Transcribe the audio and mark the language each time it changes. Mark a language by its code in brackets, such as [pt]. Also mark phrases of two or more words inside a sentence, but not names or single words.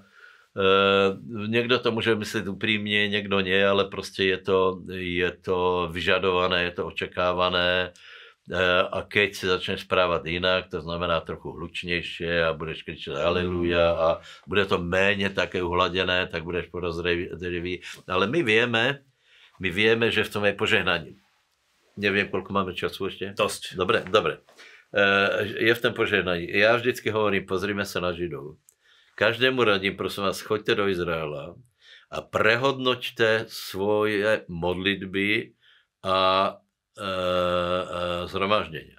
[cs] Někdo to může myslet upřímně, někdo ne, ale prostě je to vyžadované, je to očekávané a keď se začneš správat jinak, to znamená trochu hlučnější a budeš kričet haleluja a bude to méně také uhladěné, tak budeš podozřelý. [sk] Ale my vieme, že v tom je požehnání. [cs] Nevím, koľko máme času ještě. [sk] Dosť. Dobre. Je v tom požehnání. [cs] Já vždycky [sk] hovorím, pozrime se na Židov. každému radím, prosím vás, choďte do Izraela a prehodnoťte svoje modlitby a zhromaždenia.